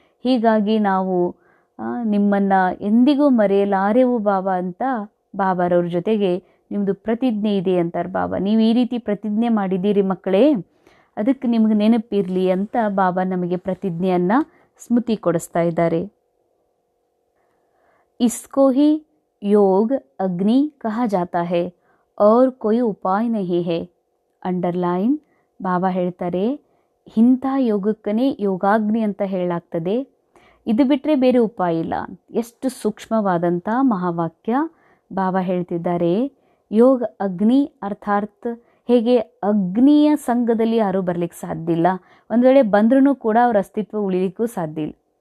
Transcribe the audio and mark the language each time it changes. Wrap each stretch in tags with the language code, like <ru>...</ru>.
<kn>ಹೀಗಾಗಿ ನಾವು ನಿಮ್ಮನ್ನು ಎಂದಿಗೂ ಮರೆಯಲಾರೆವು ಬಾಬಾ ಅಂತ ಬಾಬಾರವ್ರ ಜೊತೆಗೆ ನಿಮ್ಮದು ಪ್ರತಿಜ್ಞೆ ಇದೆ ಅಂತಾರೆ ಬಾಬಾ. ನೀವು ಈ ರೀತಿ ಪ್ರತಿಜ್ಞೆ ಮಾಡಿದ್ದೀರಿ ಮಕ್ಕಳೇ, ಅದಕ್ಕೆ ನಿಮಗೆ ನೆನಪಿರಲಿ ಅಂತ ಬಾಬಾ ನಮಗೆ ಪ್ರತಿಜ್ಞೆಯನ್ನು ಸ್ಮೃತಿ ಕೊಡಿಸ್ತಾ ಇದ್ದಾರೆ.</kn> <hi>इसको ही योग अग्नि कहा जाता है और कोई उपाय नहीं है.</hi> <en>Underline.</en> <kn>ಬಾಬಾ ಹೇಳ್ತಾರೆ ಇಂಥ ಯೋಗಕ್ಕನೇ ಯೋಗಾಗ್ನಿ ಅಂತ ಹೇಳಲಾಗ್ತದೆ, ಇದು ಬಿಟ್ಟರೆ ಬೇರೆ ಉಪಾಯ ಇಲ್ಲ. ಎಷ್ಟು ಸೂಕ್ಷ್ಮವಾದಂಥ ಮಹಾವಾಕ್ಯ ಬಾಬಾ ಹೇಳ್ತಿದ್ದಾರೆ. ಯೋಗ ಅಗ್ನಿ ಅರ್ಥಾತ್ ಹೇಗೆ ಅಗ್ನಿಯ ಸಂಘದಲ್ಲಿ ಯಾರೂ ಬರಲಿಕ್ಕೆ ಸಾಧ್ಯ ಇಲ್ಲ, ಒಂದು ವೇಳೆ ಬಂದ್ರೂ ಕೂಡ ಅವ್ರ ಅಸ್ತಿತ್ವ ಉಳಿಲಿಕ್ಕೂ ಸಾಧ್ಯ ಇಲ್ಲ.</kn>